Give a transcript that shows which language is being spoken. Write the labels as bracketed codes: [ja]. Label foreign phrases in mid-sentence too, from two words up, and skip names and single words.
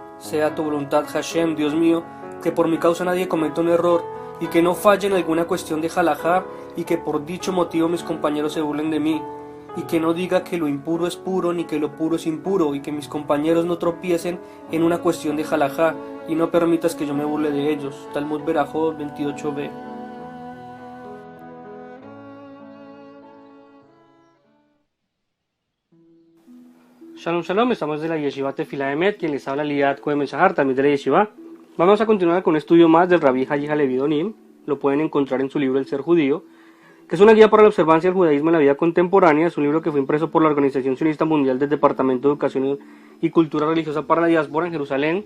[es] sea tu voluntad, Hashem, Dios mío, que por mi causa nadie cometa un error, y que no falle en alguna cuestión de halajá, y que por dicho motivo mis compañeros se burlen de mí, y que no diga que lo impuro es puro, ni que lo puro es impuro, y que mis compañeros no tropiecen en una cuestión de halajá, y no permitas que yo me burle de ellos. Talmud Berajot 28b. [he] שלום שלום, [es] estamos de la Yeshiva Tefilá Emet, quien les habla Liat Cohen Shahar, también de la Yeshiva. Vamos a continuar con un estudio más del Rabbi Hayi Halevi Donim. Lo pueden encontrar en su libro El Ser Judío, que es una guía para la observancia del judaísmo en la vida contemporánea. Es un libro que fue impreso por la Organización Sionista Mundial del Departamento de Educación y Cultura Religiosa para la Diáspora en Jerusalén.